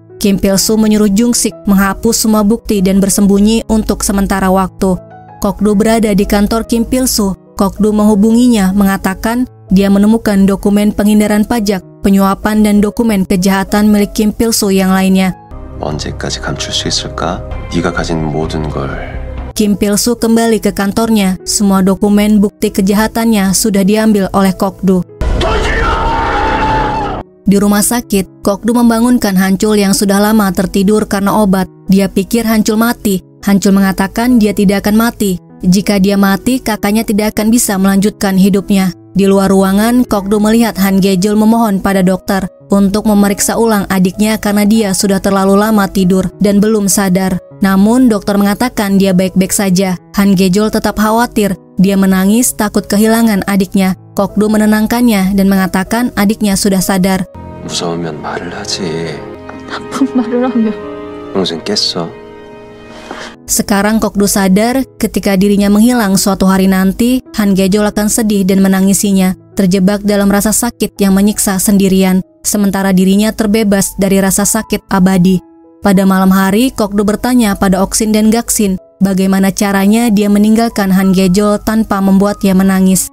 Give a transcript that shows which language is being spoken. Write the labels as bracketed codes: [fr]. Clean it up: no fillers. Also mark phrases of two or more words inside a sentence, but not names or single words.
[id] Kim Pil-soo menyuruh Jungsik menghapus semua bukti dan bersembunyi untuk sementara waktu. Kokdu berada di kantor Kim Pil-soo. Kokdu menghubunginya, mengatakan dia menemukan dokumen penghindaran pajak, penyuapan dan dokumen kejahatan milik Kim Pil-soo yang lainnya. [ko] 언제까지 감출 수 있을까? 네가 가진 모든 걸. [id] Kim Pil-soo kembali ke kantornya. Semua dokumen bukti kejahatannya sudah diambil oleh Kokdu. Di rumah sakit, Kokdu membangunkan Hancul yang sudah lama tertidur karena obat. Dia pikir Hancul mati. Hancul mengatakan dia tidak akan mati. Jika dia mati, kakaknya tidak akan bisa melanjutkan hidupnya. Di luar ruangan, Kokdu melihat Han Gejol memohon pada dokter untuk memeriksa ulang adiknya karena dia sudah terlalu lama tidur dan belum sadar. Namun, dokter mengatakan dia baik-baik saja. Han Gejol tetap khawatir. Dia menangis takut kehilangan adiknya. Kokdu menenangkannya dan mengatakan adiknya sudah sadar. [ko] 무서우면 말을 하지. 나쁜 말을 하면 평생 깼어. [id] Sekarang Kokdu sadar ketika dirinya menghilang suatu hari nanti, Han Gejol akan sedih dan menangisinya, terjebak dalam rasa sakit yang menyiksa sendirian, sementara dirinya terbebas dari rasa sakit abadi. Pada malam hari, Kokdu bertanya pada Oksin dan Gaksin, bagaimana caranya dia meninggalkan Han Gejol tanpa membuatnya menangis.